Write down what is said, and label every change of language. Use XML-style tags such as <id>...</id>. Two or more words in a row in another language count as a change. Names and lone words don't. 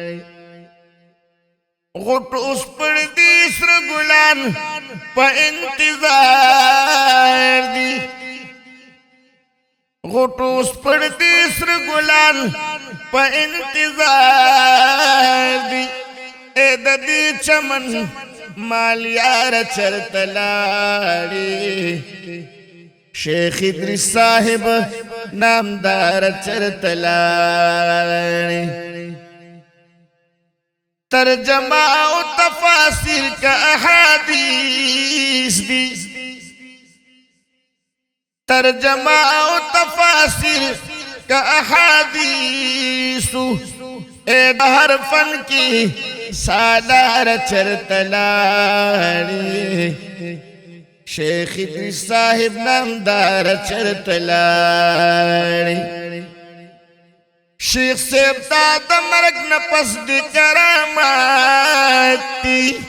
<ps>غټ اوس پر دې سر ګلان په انتظار دي غټ اوس پر دې سر ګلان په انتظار دي اې د دې چمن مالیار چرته لاړې شیخ ادریس صاحب نامدار چرته لاړې</ps> <ur>ترجمہ و تفاسیر کا احادیث دی ترجمہ و تفاسیر کا احادیث اے ہر فن کی سالار</ur> <ps>چرته لاړې شیخ ادریس صاحب نامدار چرته لاړې شیخ صاحب دا د مرګ نه پس د کرامات دي</ps>